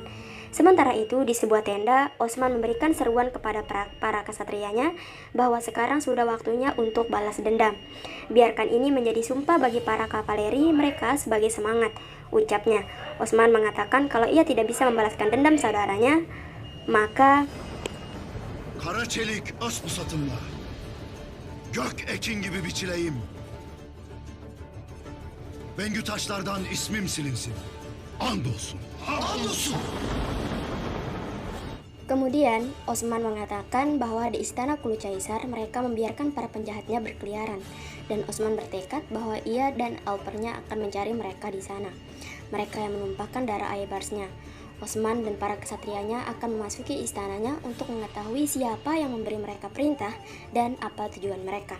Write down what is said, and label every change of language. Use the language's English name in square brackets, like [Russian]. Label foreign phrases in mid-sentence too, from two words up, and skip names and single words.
[Indonesian] Sementara itu, di sebuah tenda, Osman memberikan seruan kepada para kesatrianya bahwa sekarang sudah waktunya untuk balas dendam. Biarkan ini menjadi sumpah bagi para kavaleri mereka sebagai semangat, ucapnya. Osman mengatakan kalau ia tidak bisa membalaskan dendam saudaranya, maka [Turkish] Kara çelik as pusatımla. Gök ekin gibi biçileyim. Bengü taşlardan ismim silinsin. Andolsun. Andolsun. [Indonesian] Kemudian, Osman mengatakan bahwa di istana Kulucaisar mereka membiarkan para penjahatnya berkeliaran, dan Osman bertekad bahwa ia dan Alpernya akan mencari mereka di sana. Mereka yang menumpahkan darah Aybarsnya. Osman dan para kesatrianya akan memasuki istananya untuk mengetahui siapa yang memberi mereka perintah dan apa tujuan mereka.